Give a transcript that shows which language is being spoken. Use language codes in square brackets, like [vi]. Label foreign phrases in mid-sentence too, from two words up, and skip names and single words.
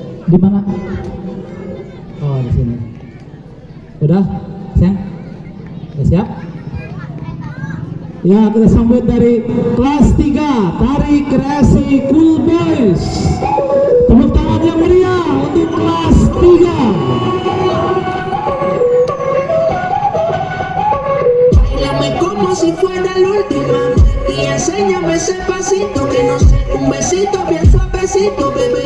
[id] Di mana? Oh, di sini. Udah, sayang? Udah siap? Ya, kita sambut dari kelas 3 Tari Kreasi Cool Boys. Tepuk tangan yang meriah untuk kelas 3. [es] Bailame como si fuera la última vez y enséñame ese pasito que no sé, un besito bien suavecito, bebé.